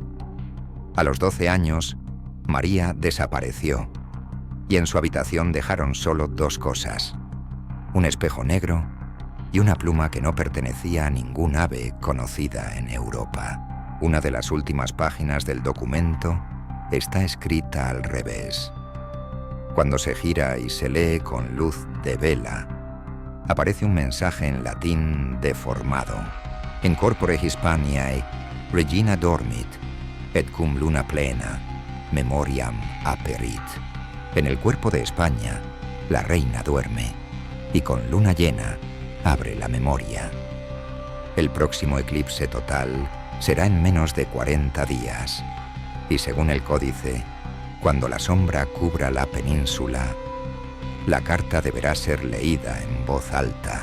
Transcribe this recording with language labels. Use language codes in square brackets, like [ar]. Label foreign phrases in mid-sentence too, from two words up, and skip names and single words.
[es] A los 12 años, María desapareció y en su habitación dejaron solo dos cosas: un espejo negro y una pluma que no pertenecía a ningún ave conocida en Europa. Una de las últimas páginas del documento está escrita al revés. Cuando se gira y se lee con luz de vela, aparece un mensaje en latín deformado. [la] In corpore Hispaniae, regina dormit, et cum luna plena, memoriam aperit. [es] En el cuerpo de España, la reina duerme, y con luna llena, abre la memoria. El próximo eclipse total será en menos de 40 días, y según el códice, cuando la sombra cubra la península, la carta deberá ser leída en voz alta.